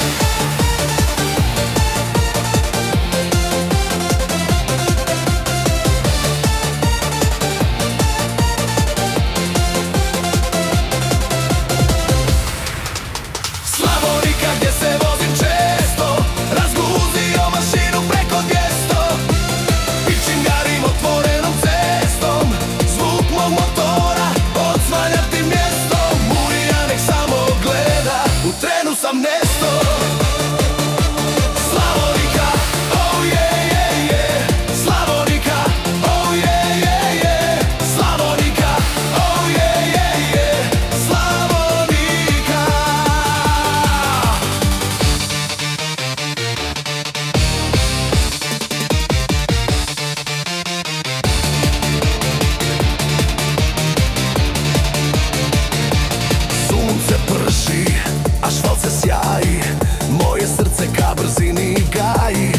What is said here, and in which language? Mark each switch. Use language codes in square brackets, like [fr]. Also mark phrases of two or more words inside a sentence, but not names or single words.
[hr] Slavonika gdje se vozim često, razguzio mašinu preko 200. Pičingarim otvorenom cestom, zvuk mog motora odsvanja tim mjestom. Murija nek samo gleda, u trenu sam nesto. Slavonika, [en] oh yeah, yeah, yeah. Slavonika, oh yeah, yeah, yeah. Slavonika, oh yeah, yeah, yeah. [hr] Slavonika. Sunce prši, asfalt se sjaji, moje srce ka brzini gaji.